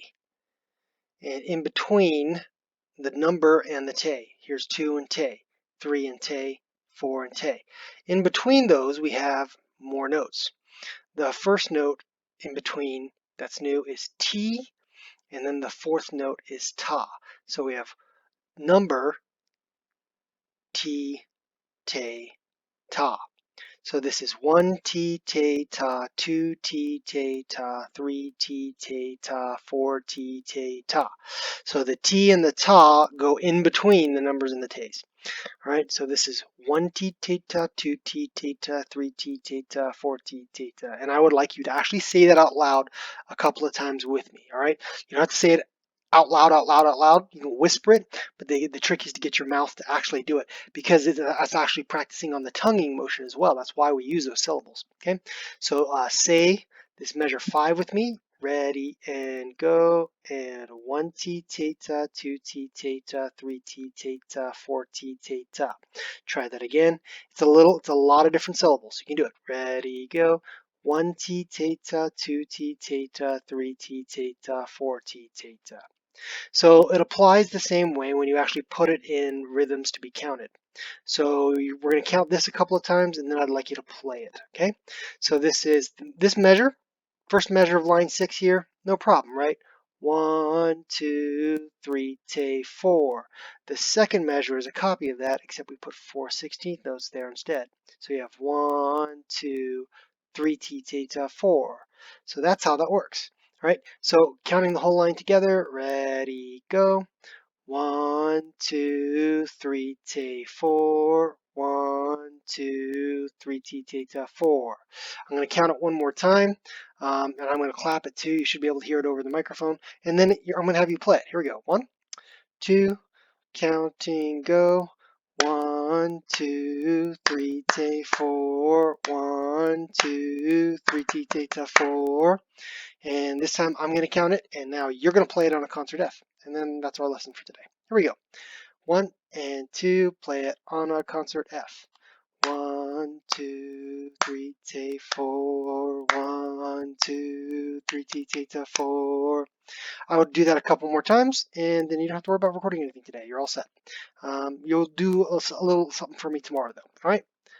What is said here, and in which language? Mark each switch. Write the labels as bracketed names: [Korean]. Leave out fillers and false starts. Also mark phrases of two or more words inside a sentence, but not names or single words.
[English] And in between the number and the te, here's 2 and te, 3 and te, 4 and te. In between those we have more notes. The first note in between that's new is ti, and then the fourth note is ta. So we have number, ti, te, ta. So this is 1 ti, te, ta, 2 ti, te, ta, 3 ti, te, ta, 4 ti, te, ta. So the ti and the ta go in between the numbers and the te's. All right, so this is 1 ti, te, ta, 2 ti, te, ta, 3 ti, te, ta, 4 ti, te, ta. And I would like you to actually say that out loud a couple of times with me. All right, you don't have to say it out loud, out loud, out loud. You can whisper it, but the trick is to get your mouth to actually do it because it's actually practicing on the tonguing motion as well. That's why we use those syllables. Okay, so say this measure 5 with me. Ready and go. And 1 ti teta, 2 ti teta, 3 ti teta, 4 ti teta. Try that again. It's a lot of different syllables. You can do it. Ready, go. 1 ti teta, 2 ti teta, 3 ti teta, 4 ti teta. So it applies the same way when you actually put it in rhythms to be counted. So we're going to count this a couple of times and then I'd like you to play it. Okay. So this is this measure. First measure of line 6 here, no problem, right? 1, 2, 3, te, 4. The second measure is a copy of that, except we put 4/16 notes there instead. So you have 1, 2, 3 te, te, ta, 4. So that's how that works, right? So counting the whole line together, ready, go. 1, 2, 3, te, 4. 1, 2, 3, te, te, ta, 4. I'm going to count it one more time, and I'm going to clap it too. You should be able to hear it over the microphone. And then I'm going to have you play it. Here we go. 1, 2, counting, go. 1, 2, 3, te, 4. 1, 2, 3, te, te, ta, 4. And this time I'm going to count it, and now you're going to play it on a concert F. And then that's our lesson for today. Here we go. 1 and 2, play it on a concert F. 1, 2, 3, te, 4. 1, 2, 3, te, te, ta, 4. I would do that a couple more times, and then you don't have to worry about recording anything today. You're all set. You'll do a little something for me tomorrow, though. All right?